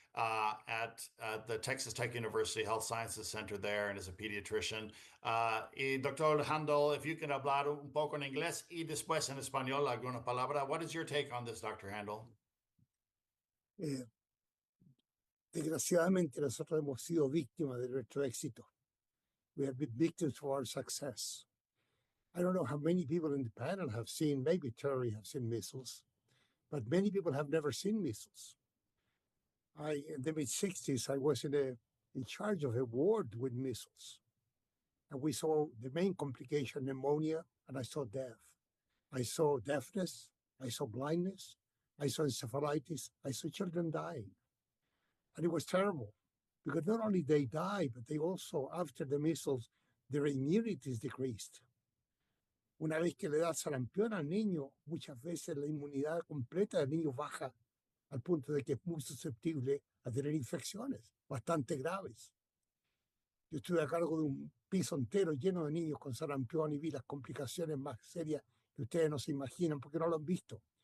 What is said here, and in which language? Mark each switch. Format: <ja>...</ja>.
<en>at the Texas Tech University Health Sciences Center there and is a pediatrician.</en> <es>Y Dr. Handel,</es> <en>if you can</en> <es>hablar un poco en inglés y después en español alguna palabra.</es> <en>What is your take on this, Dr. Handel?</en> <es>Desgraciadamente nosotros hemos sido víctimas de nuestro éxito.</es> <en>We have been victims of our success. I don't know how many people in the panel have seen, maybe Terry have seen measles, but many people have never seen measles. In the mid-60s, I was in charge of a ward with measles. And we saw the main complication, pneumonia, and I saw death. I saw deafness, I saw blindness, I saw encephalitis, I saw children dying. And it was terrible because not only they die, but they also, after the measles, their immunity is decreased.</en> <es>Una vez que le da sarampión al niño, muchas veces la inmunidad completa del niño baja al punto de que es muy susceptible a tener infecciones bastante graves. Yo estuve a cargo de un piso entero lleno de niños con sarampión y vi las complicaciones más serias que ustedes no se imaginan porque no lo han visto.</es>